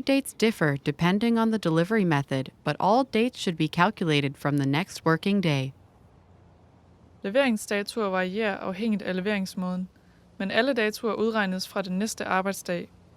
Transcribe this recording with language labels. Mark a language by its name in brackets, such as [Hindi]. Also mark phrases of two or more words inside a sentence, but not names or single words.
[English] dates differ depending on the delivery method, but all dates should be calculated from the next working day. [Danish] Leveringsdatoer varierer afhængigt af leveringsmåden, men alle datoer udregnes fra den næste arbejdsdag.